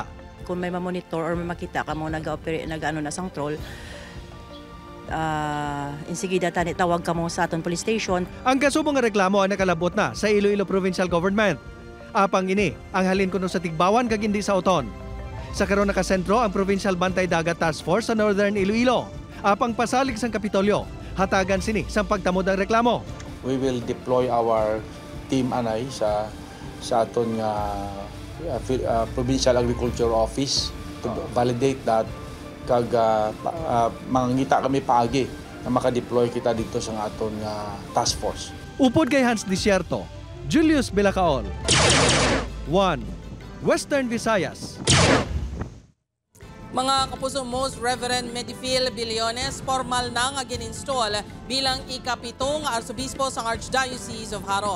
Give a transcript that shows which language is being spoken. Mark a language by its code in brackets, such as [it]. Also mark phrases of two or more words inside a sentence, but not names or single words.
[hil] Kung may ma-monitor or may makita ka mo nag-operate na sang troll, insigida tani tawag ka mo sa Oton Police Station. Ang kasubong nga reklamo ang nakalabot na sa Iloilo Provincial Government. Apang ini ang halin kuno sa Tigbawan kag hindi sa Oton. Sa karon nakasentro ang Provincial Bantay Dagat Task Force sa Northern Iloilo. Apang pasalig sang Kapitolyo, hatagan sini sa pagtamod ang reklamo. [en] We will deploy our team [hil] anay sa aton nga Provincial Agriculture Office [en] to validate that [hil] kag mangangita kami paagi na makadeploy kita dito sa aton nga task force. Upod kay Hans Desierto, Julius Bilacaol. 1. Western Visayas. Mga kapuso, Most Reverend Medifil Billones, formal na nga gin-install bilang ikapitong arsobispo sa Archdiocese of Haro.